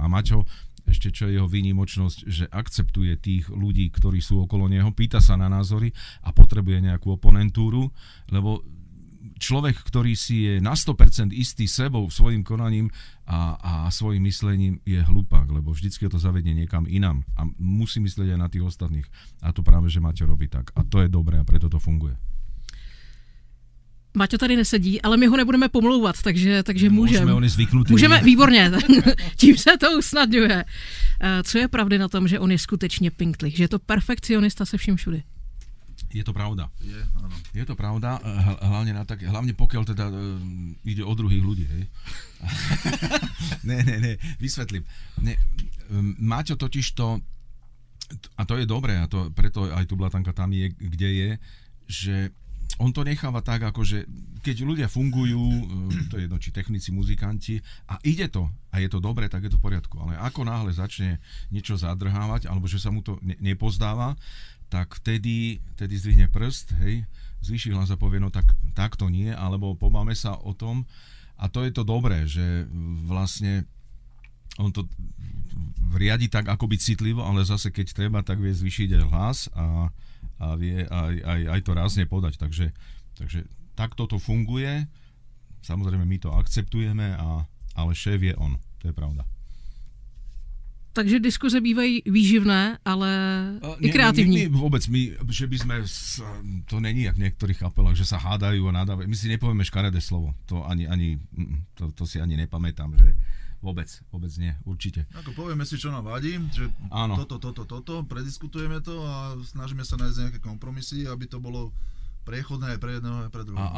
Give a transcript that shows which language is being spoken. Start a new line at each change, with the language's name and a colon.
Slovak: A Maťo, ešte čo je jeho výnimočnosť, že akceptuje tých ľudí, ktorí sú okolo neho, pýta sa na názory a potrebuje nejakú oponentúru, lebo človek, ktorý si je na 100% istý sebou, svojim konaním a svojim myslením, je hlupák, lebo vždycky to zavedie niekam inám a musí myslieť aj na tých ostatných. A to práve, že Maťo robí tak. A to je dobré a preto to funguje.
Czech: Maťo tady nesedí, ale my ho nebudeme pomlouvat, takže můžeme.
Slovak: On je zvyknutý.
Czech: Můžeme, výborně, tím se to usnadňuje. Co je pravdy na tom, že on je skutečně pinktlich, že je to perfekcionista se vším všudy? Je to pravda.
Slovak: Áno. Je to pravda, hlavne pokiaľ teda ide o druhých ľudí, hej. Ne, vysvetlím. Maťo totiž to, a to je dobré, a to, preto aj Tublatanka tam je, kde je, že on to necháva tak, akože keď ľudia fungujú, to je jedno, či technici, muzikanti, a ide to, a je to dobre, tak je to v poriadku. Ale ako náhle začne niečo zadrhávať, alebo že sa mu to nepozdáva, tak vtedy zdvihne prst, hej, zvýši hlas a povie, no tak to nie, alebo pobáme sa o tom. A to je to dobré, že vlastne on to riadi tak akoby citlivo, ale zase keď treba, tak vie zvýšiť aj hlas a vie aj to rázne podať. Takže takto to funguje. Samozrejme, my to akceptujeme, ale šéf je on. To je pravda.
Czech: Takže diskuze bývají výživné, ale i kreativní.
Slovak: Vôbec, že by sme, to není jak v niektorých kapelách, že sa hádajú a nadávajú. My si nepovieme škaredé slovo. To to si ani nepamätám, že vôbec nie, určite. Ako povieme si, čo nám vadí, že áno. Toto, prediskutujeme to a snažíme sa nájsť nejaké kompromisy, aby to bolo priechodné aj pre jedného, aj pre druhého.